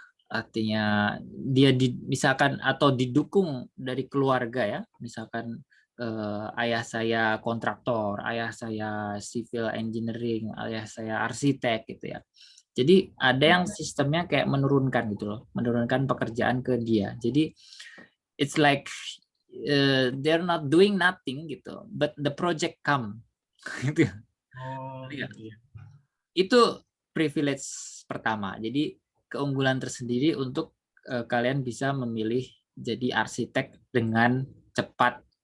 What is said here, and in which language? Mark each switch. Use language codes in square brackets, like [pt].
[id] Artinya dia misalkan atau didukung dari keluarga ya, misalkan ayah saya kontraktor, ayah saya civil engineering, ayah saya arsitek gitu ya. Jadi ada yang sistemnya kayak menurunkan gitu loh, menurunkan pekerjaan ke dia. [en] Jadi it's like they're not doing nothing gitu, but the project come gitu. [id] Iya. Itu privilege pertama. Jadi keunggulan tersendiri untuk kalian bisa memilih jadi arsitek dengan cepat.